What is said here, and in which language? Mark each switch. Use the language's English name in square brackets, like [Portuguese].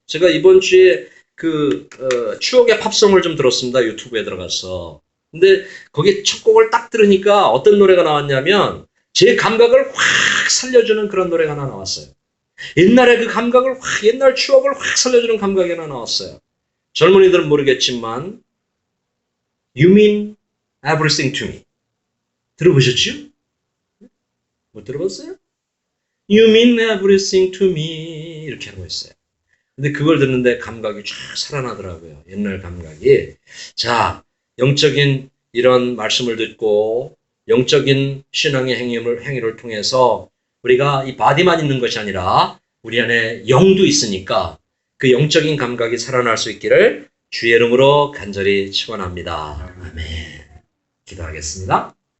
[Korean] 제가 이번 주에 추억의 팝송을 좀 들었습니다. 유튜브에 들어가서. 근데 거기 첫 곡을 딱 들으니까 어떤 노래가 나왔냐면 제 감각을 확 살려주는 그런 노래가 하나 나왔어요. 옛날에 그 감각을 옛날 추억을 확 살려주는 감각이 하나 나왔어요. 젊은이들은 모르겠지만 [English] You mean everything to me. [Korean] 들어보셨죠? 못 들어봤어요? [English] You mean everything to me. [Korean] 이렇게 하고 있어요. 근데 그걸 듣는데 감각이 쫙 살아나더라고요. 옛날 감각이. 자, 영적인 이런 말씀을 듣고 영적인 신앙의 행위를 통해서 우리가 이 바디만 있는 것이 아니라 우리 안에 영도 있으니까 그 영적인 감각이 살아날 수 있기를 주의 이름으로 간절히 축원합니다. 아멘. 기도하겠습니다.